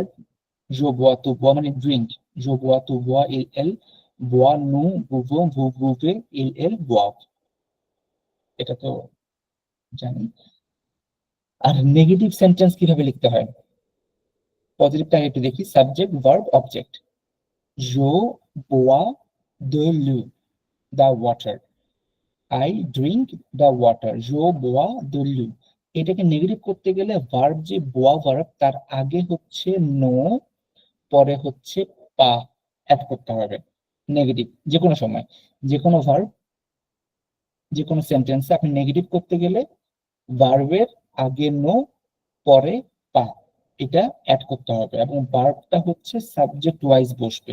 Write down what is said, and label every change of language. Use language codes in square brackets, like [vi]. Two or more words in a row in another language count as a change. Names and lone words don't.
[fr] je bois tu bois [bn] মানে ড্রিঙ্ক, [fr] je bois tu bois il elle, boit nous buvons vous buvez ils elles boivent, [bn] এটা তো জানি। আর [en] negative sentence [bn] কিভাবে লিখতে হয়, পজিটিভটা একটু দেখি। [en] subject, verb, object. [fr] je bois de l'eau, [en] the water, I drink the water, [fr] je bois de l'eau। [bn] এটাকে নেগেটিভ করতে গেলে ভার্ব, যে বোয়া ভার্ব, তার আগে হচ্ছে নো, পরে হচ্ছে পা অ্যাড করতে হবে। নেগেটিভ যে কোনো সময়, যে কোনো ভার্ব, যে কোনো সেন্টেন্সে আপনি নেগেটিভ করতে গেলে ভার্বের আগে নো, পরে পা, এটা অ্যাড করতে হবে, এবং ভার্বটা হচ্ছে [en] subject wise [bn] বসবে।